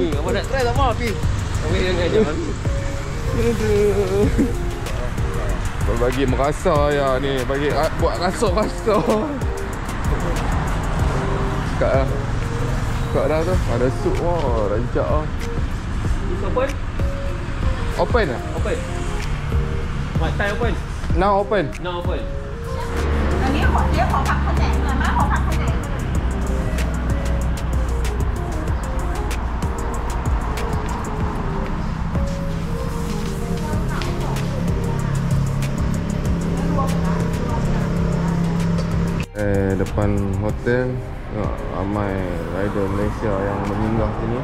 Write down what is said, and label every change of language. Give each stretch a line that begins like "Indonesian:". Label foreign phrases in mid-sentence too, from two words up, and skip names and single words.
Malay: Kamu nak try tak apa, pergi. Tapi jangan ajak kami. Bagi merasa ya ni, bagi buat rasa-rasa. Kat lah. Kat dah tu. Ada sup wah, rancak lah.
English: This open?
Malay: Open lah?
English: Open. What time open? Now open. Now open.
Thai: อันนี้ขอผักข้าวแหนมหน่อยมาขอผักข้าวแหนม
Malay: Depan hotel ramai rider Malaysia yang menginggah sini.